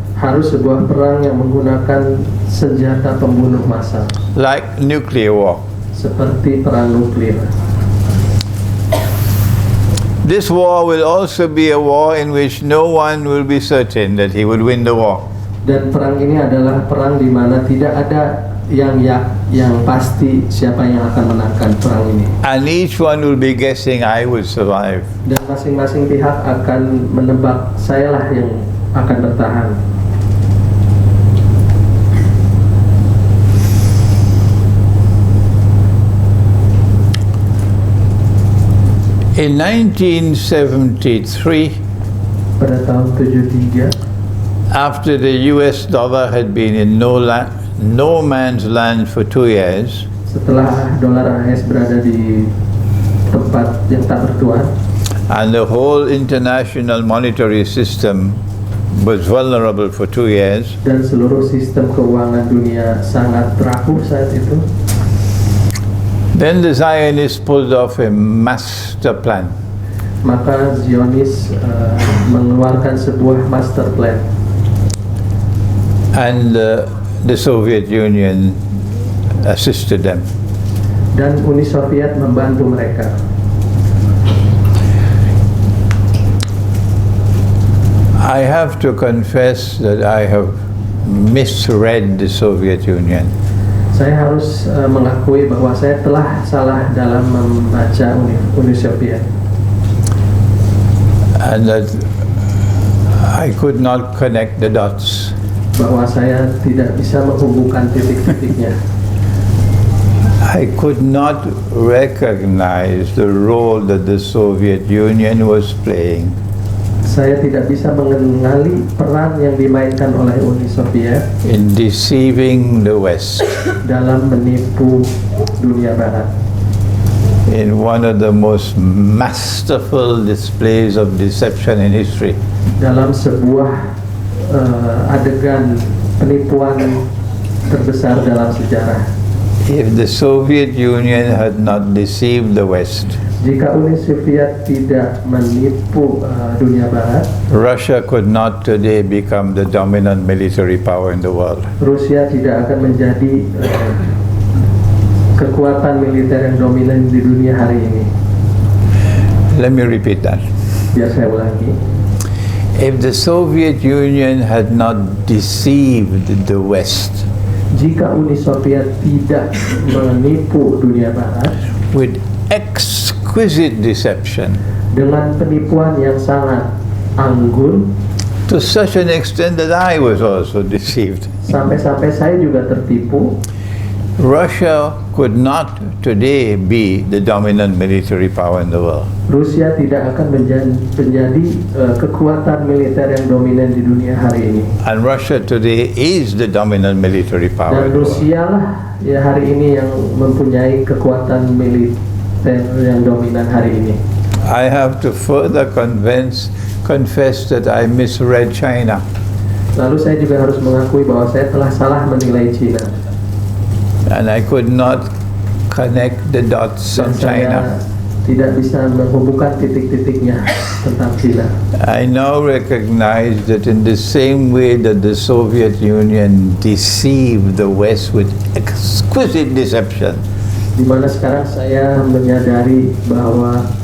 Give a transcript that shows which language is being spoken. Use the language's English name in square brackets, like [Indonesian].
[Indonesian] Harus sebuah perang yang menggunakan senjata pembunuh massal. [English] Like nuclear war. [Indonesian] Seperti perang nuklir. [English] This war will also be a war in which no one will be certain that he would win the war. [Indonesian] Dan perang ini adalah perang di mana tidak ada yang pasti siapa yang akan menangkan perang ini. [English] And each one will be guessing, I will survive. [Indonesian] Dan masing-masing pihak akan menebak, sayalah yang akan bertahan. [English] In 1973, [Indonesian] pada tahun 73, [English] after the US dollar had been in no man's land for 2 years, [Indonesian] setelah dolar AS berada di tempat yang tak bertuan, [English] and the whole international monetary system was vulnerable for 2 years, [Indonesian] dan seluruh sistem keuangan dunia sangat rapuh saat itu, [English] then the Zionists pulled off a master plan. [Indonesian] maka Zionis mengeluarkan sebuah master plan, [English] And the Soviet Union assisted them. [Indonesian] dan Uni Soviet membantu mereka. [English] I have to confess that I have misread the Soviet Union. [Indonesian] Saya harus mengakui bahwa saya telah salah dalam membaca Uni Soviet, [English] And that I could not connect the dots. [Indonesian] bahwa saya tidak bisa menghubungkan titik-titiknya. [English] I could not recognize the role that the Soviet Union was playing [Indonesian] Saya tidak bisa mengenali peran yang dimainkan oleh Uni Soviet [English] in deceiving the West [Indonesian] dalam menipu dunia Barat, [English] in one of the most masterful displays of deception in history. [Indonesian] dalam sebuah adegan penipuan terbesar dalam sejarah. [English] If the Soviet Union had not deceived the West, [Indonesian] Jika Uni Soviet tidak menipu dunia Barat, [English] Russia could not today become the dominant military power in the world. [Indonesian] Rusia tidak akan menjadi kekuatan militer yang dominan di dunia hari ini. [English] Let me repeat that. [Indonesian] Biar saya ulangi. [English] If the Soviet Union had not deceived the West [Indonesian] Jika Uni Soviet tidak menipu dunia Barat [English] with exquisite deception [Indonesian] dengan penipuan yang sangat anggun, [English] to such an extent that I was also deceived, [Indonesian] sampai-sampai saya juga tertipu, [English] Russia could not today be the dominant military power in the world. [Indonesian] Rusia tidak akan menjadi kekuatan militer yang dominan di dunia hari ini. [English] And Russia today is the dominant military power in the world. [Indonesian] Rusia lah ya hari ini yang mempunyai kekuatan militer yang dominan hari ini. [English] I have to further confess that I misread China. [Indonesian] Lalu saya juga harus mengakui bahwa saya telah salah menilai Cina. [English] And I could not connect the dots [Indonesian] Dan [English] on [Indonesian] saya [English] China. [Indonesian] tidak bisa menghubungkan titik-titiknya tentang Cina. [English] I now recognize that in the same way that the Soviet Union deceived the West with exquisite deception, [Indonesian] Di mana sekarang saya menyadari bahwa